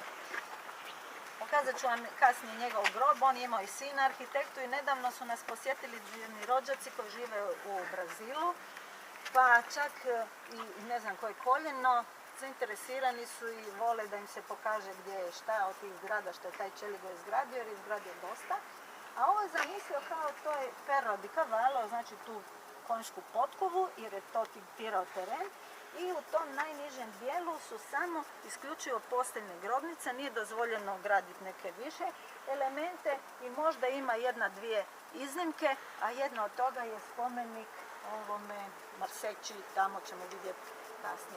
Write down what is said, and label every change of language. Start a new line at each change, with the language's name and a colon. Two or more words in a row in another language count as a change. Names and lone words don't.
Croatian: Pokazat ću vam kasnije njegov grob, on je imao i sina arhitektu i nedavno su nas posjetili jedni rođaci koji žive u Brazilu, pa čak i ne znam koje koljeno, zainteresirani su i vole da im se pokaže gdje je šta od tih zgrada što je taj Čeligoj izgradio, jer je izgradio dosta. A ovo je zamislio kao to je
Italian: ferro di cavallo,
Croatian: znači tu konjsku potkovu, jer je to tiktirao teren. I u tom najnižem dijelu su samo isključivo posteljne grobnice, nije dozvoljeno graditi neke više elemente i možda ima jedna, dvije iznimke, a jedna od toga je spomenik ovome Marseći, tamo ćemo vidjeti kasnije.